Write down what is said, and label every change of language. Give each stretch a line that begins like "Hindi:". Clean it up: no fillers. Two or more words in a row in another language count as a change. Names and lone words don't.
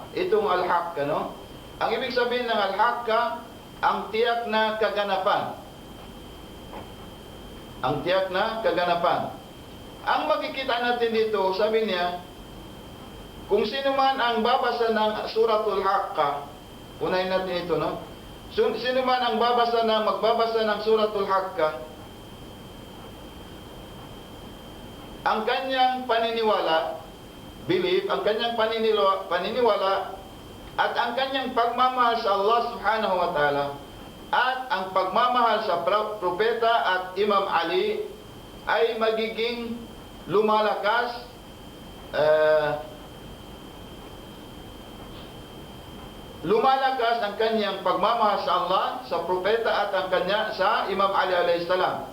Filipino: Itong al-haqqa, no? Ang ibig sabihin ng al-haqqa, ang tiyak na kaganapan. Ang tiyak na kaganapan. Ang makikita natin dito, sabi niya, kung sino man ang babasa ng Suratul Haqqa, unahin natin ito, no? Sino man ang magbabasa ng Suratul Haqqa, ang kanyang paniniwala, belief, ang kanyang paniniwala at ang kanyang pagmamahal sa Allah
Arabic: سبحانه وتعالى
Filipino: at ang pagmamahal sa propeta at Imam Ali ay magiging lumalakas ang kanyang pagmamahal sa Allah, sa propeta at ang kanya sa Imam Ali
Arabic: عليه السلام.